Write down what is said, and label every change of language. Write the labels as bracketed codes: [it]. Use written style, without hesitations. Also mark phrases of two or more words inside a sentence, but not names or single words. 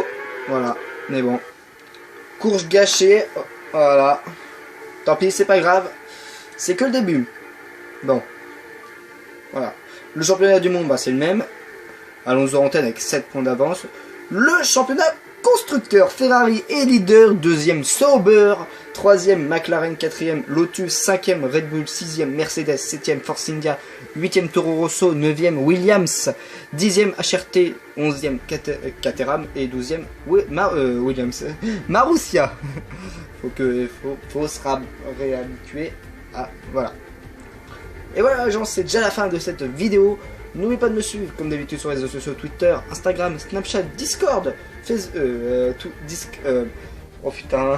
[fr] Voilà, mais bon. Course gâchée. Voilà. Tant pis, c'est pas grave. C'est que le début. Bon. Voilà. Le championnat du monde, c'est le même. Alonso en tête avec 7 points d'avance. Le championnat constructeur, Ferrari est leader. 2e Sauber. 3e McLaren. 4e Lotus. 5e Red Bull. 6e Mercedes. 7e Force India. 8e Toro Rosso. 9e Williams. 10e HRT. 11e Caterham. Et 12e Williams. Marussia. faut se réhabituer à... Voilà. Et voilà les gens, c'est déjà la fin de cette vidéo. N'oubliez pas de me suivre comme d'habitude sur les réseaux sociaux, Twitter, Instagram, Snapchat, Discord, oh putain.